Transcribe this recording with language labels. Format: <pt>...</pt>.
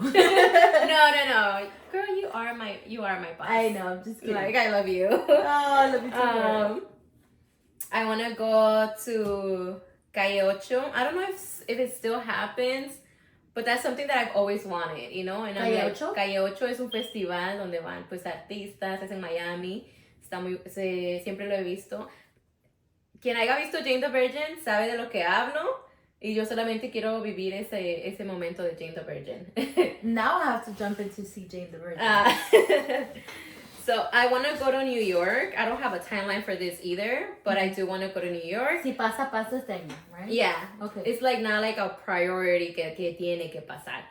<en>No. Girl, you are my boss. I know, I'm just kidding. Like, I love you. Oh, I love you too. I want to go to Calle Ocho. I don't know if it still happens, but that's something that I've always wanted, you know? And Calle Ocho?</en> <es>Calle Ocho es un festival donde van pues artistas, es en Miami. Siempre lo he visto. Quien haya visto Jane the Virgin sabe de lo que hablo. Y yo solamente quiero vivir ese momento de Jane the Virgin.</es> <en>Now I have to jump in to see Jane the Virgin. So I want to go to New York. I don't have a timeline for this either, but I do want to go to New York.</en> <es>Si pasa este año, right?</es> <en>Yeah. Okay. It's like not like a priority</en> <es>que tiene que pasar.</es>